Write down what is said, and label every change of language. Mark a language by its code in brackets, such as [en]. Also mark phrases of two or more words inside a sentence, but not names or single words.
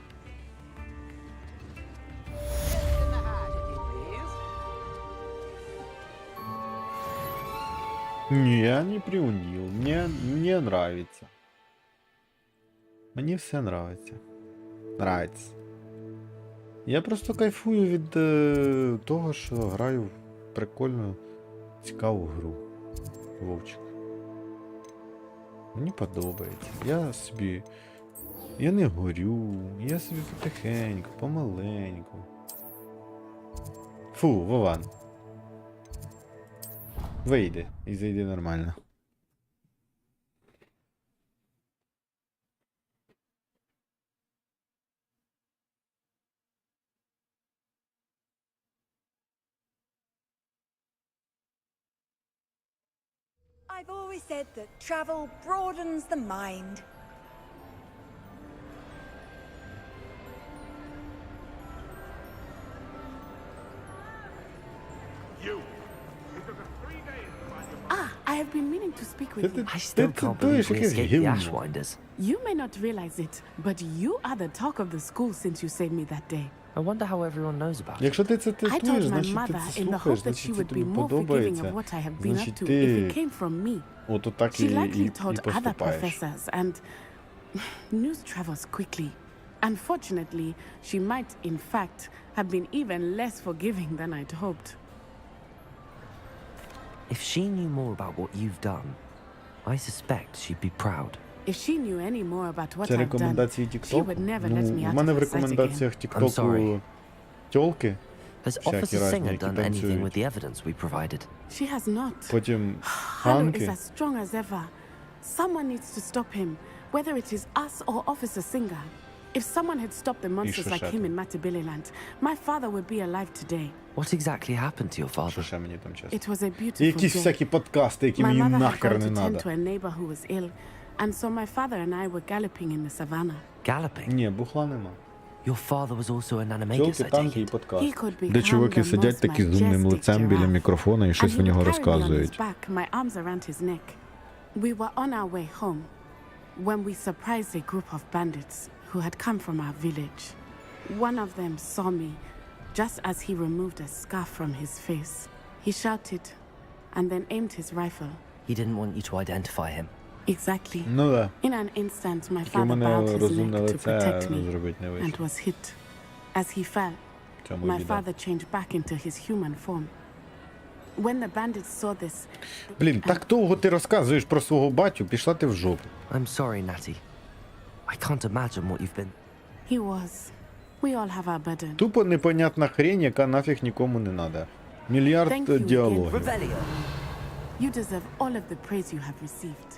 [ru] Не, я не приунил. Мне нравится. [uk] Мені все нравиться. Нравиться. Я просто кайфую від того, що граю в прикольну, цікаву гру. Вовчик. Мені подобається. Я не горю. Я собі потихеньку, помаленьку. Фу, Вован. Вийди і зайди нормально. [en] I've always said that travel broadens the mind. I have been meaning to speak with you. I still can't believe we escaped the Ashwinders. You may not realize it, but you are the talk of the school since you saved me that day. I wonder how everyone knows about it. [uk] Якщо ти це [en] I [uk] тестуєш, [en] told my [uk] значить ти [en] mother [uk] це [en] in the [uk] слухаєш, [en] hope that she [uk] значить це [en] would [uk] тобі [en] be more forgiving of [uk] подобається. [en] what I have been up [uk] Значить [en] to if it [uk] ти [en] came from me. [uk] ото так [en] She likely [uk] і [en] told other [uk] поступаєш. [en] professors, and news travels quickly. Unfortunately, she might, in fact, have been even less forgiving than I'd hoped. If she knew more about what you've done, I suspect she'd be proud. If she knew any more about what [uk] Це [en] I've done, [uk] рекомендації [en] she [uk] TikTok. [en] would never [uk] Ну, [en] let me [uk] в [en] out [uk] мене [en] of [uk] в [en] her sight again. [uk] рекомендаціях TikTok тьолки. [en] Has [uk] всякі [en] Officer [uk] різні, [en] Singer [uk] які [en] done anything with [uk] танцюють. [en] the evidence we provided? She has not. [uk] Потім [en] Harlow is [uk] ханки. [en] as strong as ever. Someone needs to stop him, whether it is us or Officer Singer. If someone had stopped the monsters like him in Matabeleland, my father would be alive today. What exactly happened to your father? [uk] Що ще мені там чесно? [en] It was a [uk] І [en] beautiful [uk] якісь [en] day. [uk] всякі подкасти, які [en] My [uk] мені [en] mother had [uk] нахер [en] gone [uk] не [en] to tend [uk] надо. [en] to a neighbor who was ill, and so my father and I were galloping in the savannah. Galloping? [uk] Ні, бухла нема. [en] Your father was also an animagus, [uk] Тьолки, [en] I take [uk] танки і [en] it. [uk] подкаст. [en] He could become [uk] Де чуваки [en] the [uk] сидять [en] most [uk] такі з умним [en] majestic [uk] лицем біля [en] giraffe. [uk] мікрофона і щось [en] And [uk] в [en] he [uk] нього [en] would carry me on his [uk] розказують. [en] back, my arms around his neck. We were on our way home when we surprised a group of bandits who had come from our village. One of them saw me just as he removed a scarf from his face. He shouted and then aimed his rifle. He didn't want you to identify him. Exactly. [uk] Ну да. [en] In an instant, my [uk] Тільки в [en] father [uk] мене [en] bowed his [uk] розумне [en] neck to [uk] лице [en] protect me [uk] зробити не [en] and [uk] вийшло. [en] was hit. As he fell, [uk] Цьому [en] my [uk] біда. [en] father changed back into his human form. When the bandits saw this, [uk] Блін, так довго ти розказуєш про свого батю, пішла ти в жопу. [en] I'm sorry, Natty. I can't imagine what you've been. he was. We all have our burden. [uk] Тупо непонятна хрень, яка нафіг нікому не надо. Мільярд [en] Thank you again. [uk] діалогів. [en] You deserve all of the praise you have received.